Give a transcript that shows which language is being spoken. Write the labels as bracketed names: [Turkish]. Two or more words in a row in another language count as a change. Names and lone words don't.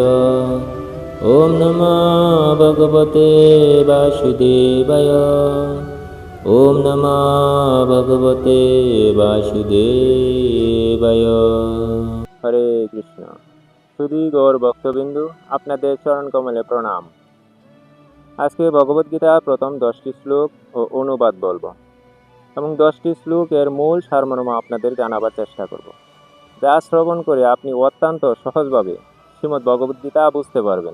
[Sanskrit] ओम नमो भगवते वासुदेवाय। ओम नमो भगवते वासुदेवाय। [Bangla] হরে কৃষ্ণ। সুধী গৌর ভক্তবিন্দু আপনাদের চরণ কমলে প্রণাম। আজকে ভগবদ্গীতা প্রথম 10টি শ্লোক ও অনুবাদ বলবো এবং 10টি শ্লোকের মূল সারমর্ম আপনাদের জানাবার চেষ্টা করব, যা শ্রবণ করে আপনি অত্যন্ত সহজভাবে শ্রীমদ্ ভগবদ্গীতা বুঝতে পারবেন।